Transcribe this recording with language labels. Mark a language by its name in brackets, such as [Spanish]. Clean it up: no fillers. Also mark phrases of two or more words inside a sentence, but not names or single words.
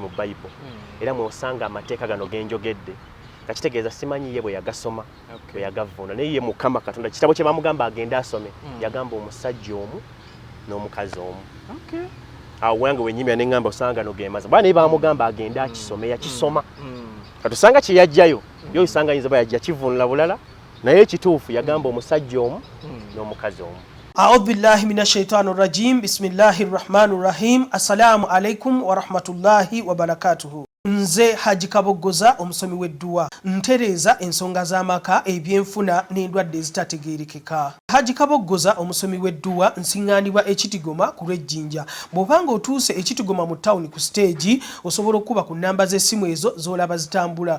[Ganda] mu Bayibuli era mwosanga amateeka gano genjogedde nga kitegeeza simanyi ye bwe yagasoma bwe yagavvuuna naye ye Mukama Katonda kitabo kye bamugamba agende asome yagamba omusajja omu n'omukazi omu awo wange wenyimya neŋŋamba osanga gano gemaza bwana naye bamugamba agende akisome yakisoma katusanga kye yajjayo yo osanga yinza ba yajja kivvuunula bulala naye ekituufu yagamba omusajja omu n'omukazi omu [Arabic] أعوذ بالله من الشيطان الرجيم بسم الله الرحمن الرحيم السلام عليكم ورحمة الله وبركاته. [Ganda] Nze Haji Kabogoza omusomi w'edduwa ntereza ensonga z'amaka ebyenfuna n'endwadde ezitategeerekeka. Haji Kabogoza omusomi w'edduwa nsiŋŋaanibwa ekitigoma ku lw'ejjinja. Bw'obanga otuuse ekitigoma mu ttawuni ku siteegi osobola okuba ku nnamba z'essimu ezo z'olaba zitambula.